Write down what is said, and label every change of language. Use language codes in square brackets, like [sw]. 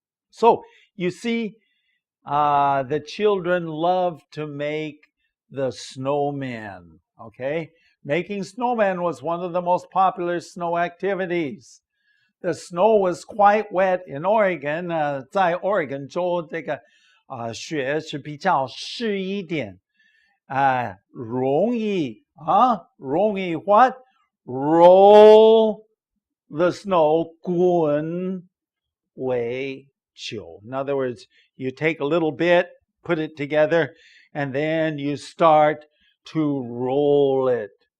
[en] So you see, the children love to make the snowman. Okay, making snowman was one of the most popular snow activities. The snow was quite wet in Oregon. [zh] 在 Oregon 州这个雪是比较湿一点。容易 [en] what? Roll the snow [zh] 滚为球. [en] In other words, you take a little bit, put it together, and then you start to roll it.